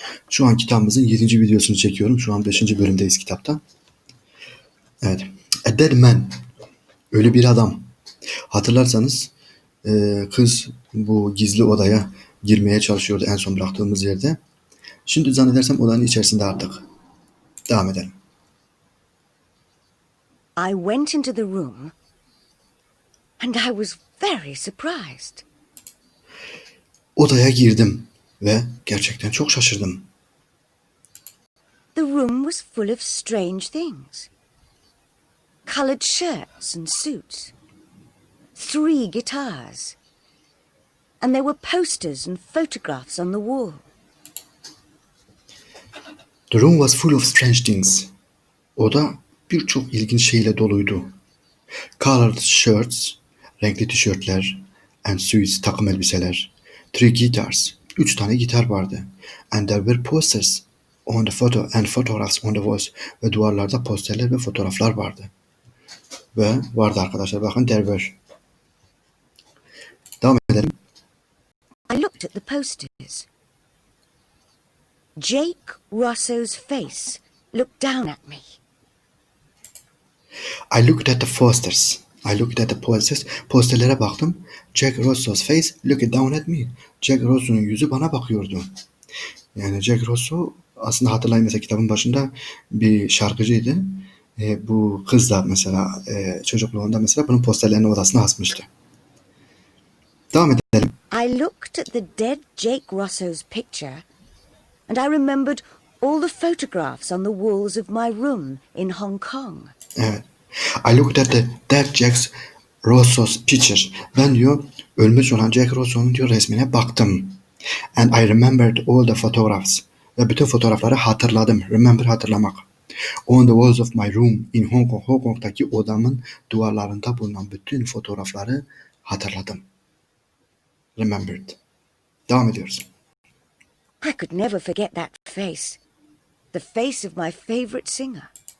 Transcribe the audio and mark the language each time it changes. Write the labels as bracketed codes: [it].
[tr] Şu an kitabımızın 7. videosunu çekiyorum. Şu an 5. bölümdeyiz kitapta. Evet. [en] A Dead Man. [tr] Ölü bir adam. Hatırlarsanız kız bu gizli odaya girmeye çalışıyordu en son bıraktığımız yerde. Şimdi zannedersem odanın içerisinde artık. Devam edelim. [en] I went into the room and I was very surprised. [tr] Odaya girdim ve gerçekten çok şaşırdım. [en] The room was full of strange things. Coloured shirts and suits. 3 guitars. And there were posters and photographs on the wall. The room was full of strange things. [tr] Oda birçok ilginç şeyle doluydu. [en] Colored shirts, [tr] renkli tişörtler, [en] and suits, [tr] takım elbiseler, [en] 3 guitars, [tr] 3 tane gitar vardı. [en] And there were posters on the photographs on the walls, [tr] ve duvarlarda posterler ve fotoğraflar vardı. Ve vardı arkadaşlar, bakın [en] there were. [tr] Devam edelim. [en] I looked at the posters. Jake Rosso's face looked down at me. I looked at the posters. I looked at the posters. [tr] Posterlere baktım. [en] Jack Rosso's face looked down at me. [tr] Jack Rosso'nun yüzü bana bakıyordu. Yani Jack Rosso aslında hatırlayın, mesela kitabın başında bir şarkıcıydı. Bu kız da mesela çocukluğunda mesela bunun posterlerini odasına asmıştı. Devam edelim. [en] I looked at the dead Jake Rosso's picture and I remembered all the photographs on the walls of my room in Hong Kong. [tr] Evet. [en] I looked at the dead Jack Rosso's picture. [tr] Ben diyor ölmüş olan Jack Rosso'nun diyor resmine baktım. [en] And I remembered all the photographs. [tr] Ve bütün fotoğrafları hatırladım. Remember, hatırlamak. [en] On the walls of my room in Hong Kong. [tr] Hong Kong'daki odamın duvarlarında bulunan bütün fotoğrafları hatırladım. [en] Remembered. [tr] Devam ediyoruz. [en] I could never forget that face. The face of my favorite singer.